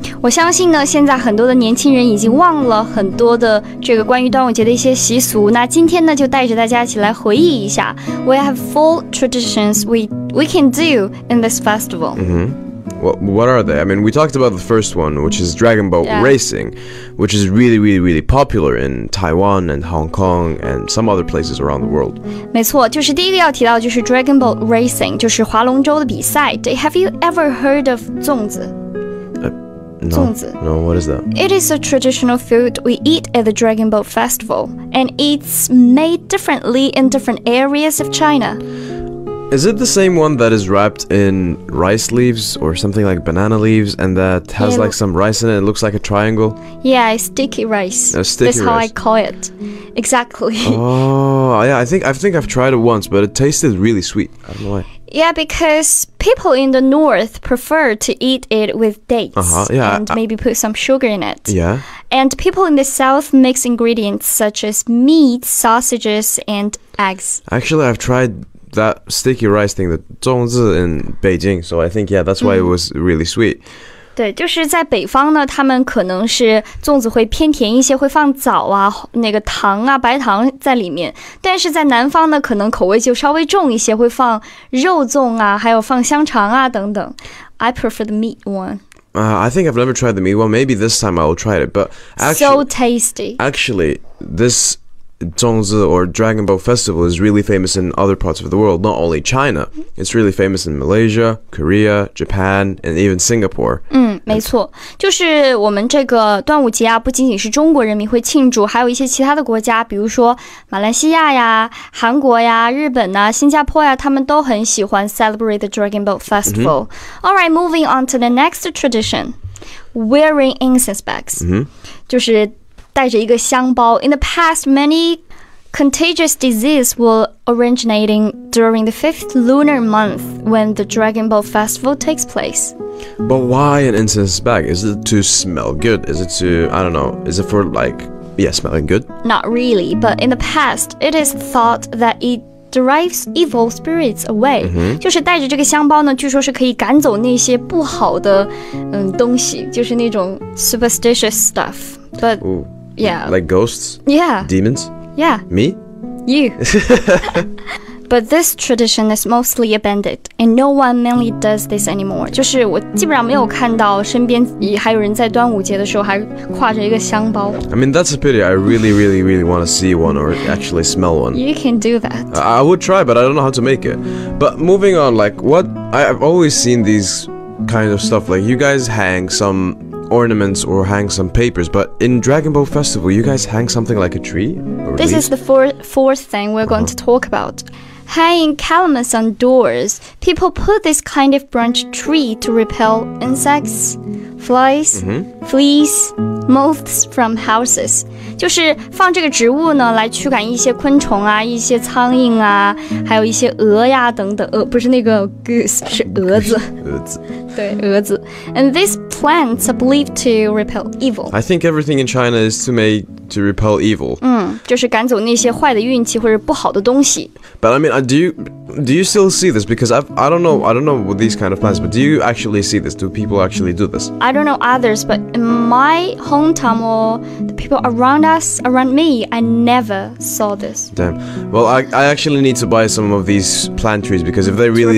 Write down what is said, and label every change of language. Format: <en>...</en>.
<zh>我相信呢，现在很多的年轻人已经忘了很多的这个关于端午节的一些习俗。那今天呢，就带着大家一起来回忆一下。</zh> <en>We have 4 traditions we can do in this festival. What are they? I mean, we talked about the first one, which is dragon boat racing, which is really, really, really popular in Taiwan and Hong Kong and some other places around the world.</en> <zh>没错，就是第一个要提到就是</zh> <en>dragon boat racing，</en> <zh>就是划龙舟的比赛。</zh> <en>Have you ever heard of 粽子? No, what is that? It is a traditional food we eat at the Dragon Boat Festival, and it's made differently in different areas of China. Is it the same one that is wrapped in rice leaves or something like banana leaves and that has some rice in it? It looks like a triangle? Yeah, sticky rice. That's how I call it. Exactly. Oh, yeah, I think I've tried it once, but it tasted really sweet. I don't know why. Yeah, because people in the north prefer to eat it with dates and maybe put some sugar in it. Yeah. And people in the south mix ingredients such as meat, sausages, and eggs. Actually, I've tried that sticky rice thing, the 粽子 in Beijing, so I think that's why it was really sweet.</en> <zh>对，就是在北方呢，他们可能是粽子会偏甜一些，会放枣啊、那个糖啊、白糖在里面。但是在南方呢，可能口味就稍微重一些，会放肉粽啊，还有放香肠啊等等。</zh> <en>I prefer the meat one. I think I've never tried the meat one. Maybe this time I will try it. But so tasty. Actually, this 粽子 or Dragon Boat Festival is really famous in other parts of the world, not only China. It's really famous in Malaysia, Korea, Japan, and even Singapore.</en> <zh>没错，就是我们这个端午节啊，不仅仅是中国人民会庆祝，还有一些其他的国家，比如说马来西亚呀、韩国呀、日本呐、新加坡呀，他们都很喜欢</zh> <en>celebrate the Dragon Boat Festival. Alright, moving on to the next tradition, wearing incense bags.</en> <zh>就是带着一个香包。</zh> <en>In the past, many contagious disease were originating during the 5th lunar month when the Dragon Boat Festival takes place. But why an incense bag? Is it to smell good? Is it to, I don't know, is it for smelling good? Not really, but in the past, it is thought that it drives evil spirits away，</en> <zh>就是带着这个香包呢，据说是可以赶走那些不好的东西，就是那种</zh> <en>superstitious stuff. But Ooh. yeah, Like ghosts? yeah, Demons? yeah, Me? you. But this tradition is mostly abandoned, and no one mainly does this anymore.</en> <zh>就是我基本上没有看到身边还有人在端午节的时候还挎着一个香包。</zh> <en>I mean, that's a pity. I really, really, really want to see one or actually smell one. You can do that. I would try, but I don't know how to make it. But moving on, like I've always seen these kind of stuff. Like you guys hang some ornaments or hang some papers, but in Dragon Boat Festival, you guys hang something like a tree? This is the fourth thing we're going to talk about. Hanging calamus on doors. People put this kind of branch tree to repel insects, flies, fleas, moths from houses.</en> <zh>就是放这个植物呢，来驱赶一些昆虫啊，一些苍蝇啊，还有一些蛾呀等等。不是那个 goose， 是蛾子。对，蛾子。</zh> <en>And these plants are believed to repel evil. I think everything in China is to repel evil.</en> <zh>就是赶走那些坏的运气或者不好的东西。</zh> <en>But I mean, do you still see this? Because I don't know with these kind of plants, but do you actually see this? Do people actually do this? I don't know others, but in my hometown or the people around me, I never saw this. Damn. Well, I actually need to buy some of these plant trees because if they really</en>